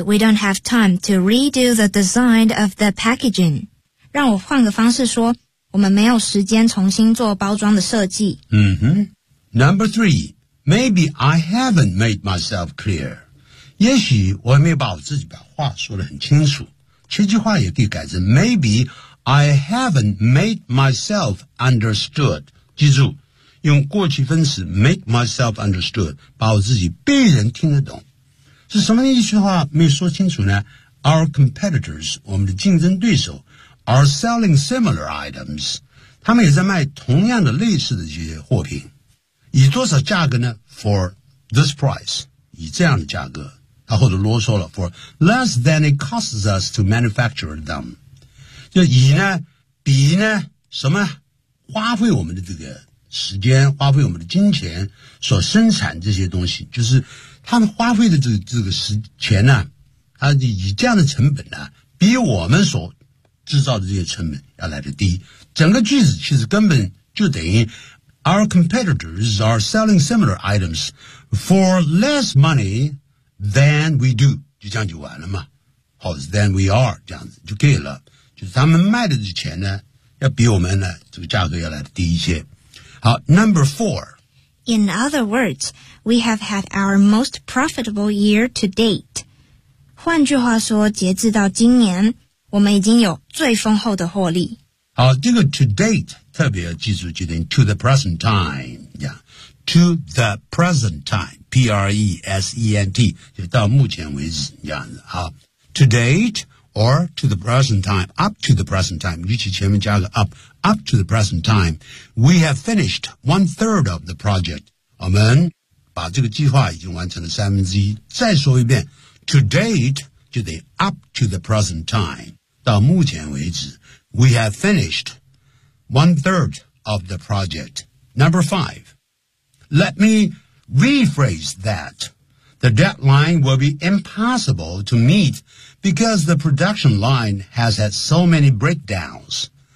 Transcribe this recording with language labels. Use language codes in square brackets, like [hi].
[en] We don't have time to redo the design of the packaging. [zh] 让我换个方式说，我们没有时间重新做包装的设计。 [en] Number three, maybe I haven't made myself clear. [zh] 也许我还没有把我自己把话说得很清楚。这句话也可以改成 [en] maybe I haven't made myself understood. [zh] 记住，用过去分词 [en] make myself understood, [zh] 把我自己被人听得懂。是什么一句话没说清楚呢 ? [en] Our competitors, [zh] 我们的竞争对手 , [en] are selling similar items, [zh] 他们也在卖同样的类似的这些货品。以多少价格呢 ? [en] For this price, [zh] 以这样的价格。他或者啰嗦了 [en] ,for less than it costs us to manufacture them. [zh] 就以呢比呢什么花费我们的这个时间花费我们的金钱所生产这些东西就是他们花费的这个时钱呢、啊、他以这样的成本呢、啊、比我们所制造的这些成本要来得低。整个句子其实根本就等于 [en] Our competitors are selling similar items for less money than we do. [zh] 就这样就完了嘛。好 [en] than we are, [zh] 这样子就可以了。就是他们卖的这钱呢要比我们呢这个价格要来得低一些。 [en] 好 ,number four. In other words,We have had our most profitable year to date. [zh] 换句话说，截至到今年，我们已经有最丰厚的获利。好，这个 to date 特别要记住几点 ， [en] to the present time， [zh] 呀、yeah. [en] ，to the present time，P-R-E-S-E-N-T， [zh] 就到目前为止这样子。 [en] 好 ，to date or to the present time，up to the present time， [zh] 尤其前面加个 [en] up to the present time，we have finished 1/3 of the project. Amen. [zh] 把这个计划已经完成了三分之一。再说一遍 [en] ，to date [zh] 就得 [en] up to the present time [zh] 到目前为止 [en] ，we have finished 1/3 of the project. Number five, let me rephrase that. The deadline will be impossible to meet because the production line has had so many breakdowns.